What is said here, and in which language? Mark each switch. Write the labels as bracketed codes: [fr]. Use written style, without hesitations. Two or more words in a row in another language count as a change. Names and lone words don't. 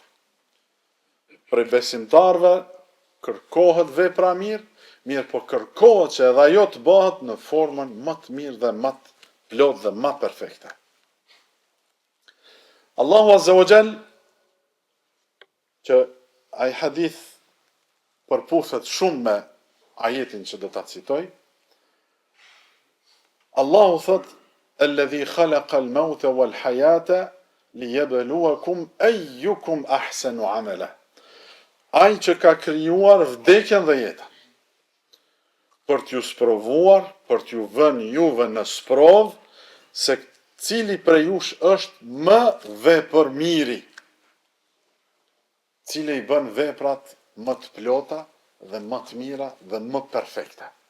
[sq] Prej besimtarve kërkohet vepra mirë, po kërkohet që edhe ajo të bëhet në formën më të mirë dhe më të plot dhe më perfekte. Allahu [ar] عز وجل, [sq] që ai hadith përputhet shumë me ajetin që do ta citoj. Allahu thot: [ar] "الذي خلق الموت والحياة ليبلوكم أيكم أحسن عملا." [sq] Ai që ka krijuar vdekjen dhe jetën, për t'ju sprovuar, për t'ju vënë juve në sprovë, se cili prej jush është më vepërmiri, cili i bën veprat më të plota dhe më të mira dhe më perfekte.